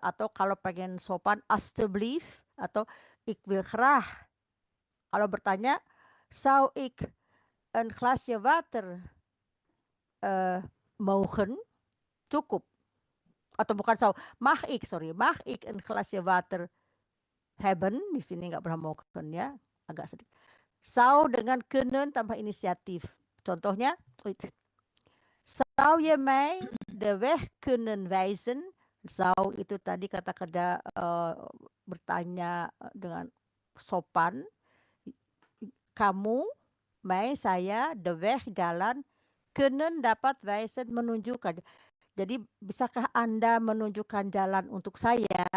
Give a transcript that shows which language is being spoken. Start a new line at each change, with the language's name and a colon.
Indonesian: Atau kalau pengen sopan, alstublieft. Atau
Dutch: ik wil graag.
Indonesian: Kalau bertanya,
Dutch: zou ik een glasje water mogen?
Indonesian: Cukup. Atau bukan
Dutch: zou, mag ik een glasje water hebben?
Indonesian: Di sini nggak pernah mogen ya, agak sedikit. Zou dengan kunnen tambah inisiatif. Contohnya,
Dutch: zou je mij de weg kunnen wijzen?
Indonesian: Zou itu tadi kata kerja bertanya dengan sopan. Kamu, mij, saya, de weg, jalan, kunnen dapat wijzen, menunjukkan. Jadi bisakah Anda menunjukkan jalan untuk saya?